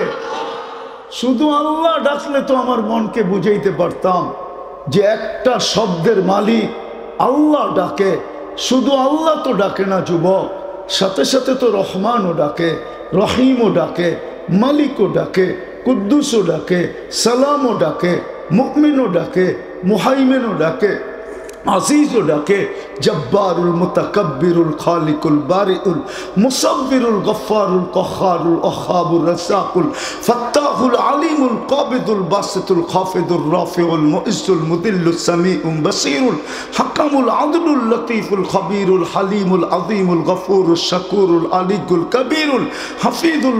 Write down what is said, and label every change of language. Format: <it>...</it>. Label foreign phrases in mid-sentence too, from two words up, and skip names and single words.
<bn>শুধু আল্লাহ ডাকলে তো আমার মনকে বুঝাইতে পারতাম যে একটা শব্দের মালিক আল্লাহ ডাকে। শুধু আল্লাহ তো ডাকে না যুবক, সাথে সাথে তো রহমানও ডাকে, রহিমও ডাকে, মালিকও ডাকে, কুদ্দুসও ডাকে, সালামও ডাকে, মুমিনও ডাকে, মুহাইমিনও ডাকে, আজিজও ডাকে,</bn> <ar>جبارُ المتكبرُ الخالقُ البارئُ المصورُ الغفارُ قهارُ الوهابُ الرزاقُ الفتاحُ العليمُ القابضُ الباسطُ الخافضُ الرافعُ المعزُّ المذلُّ السميعُ البصيرُ الحكمُ العدلُ اللطيفُ الخبيرُ الحليمُ العظيمُ الغفورُ الشكورُ العليُّ الكبيرُ الحفيظُ</ar>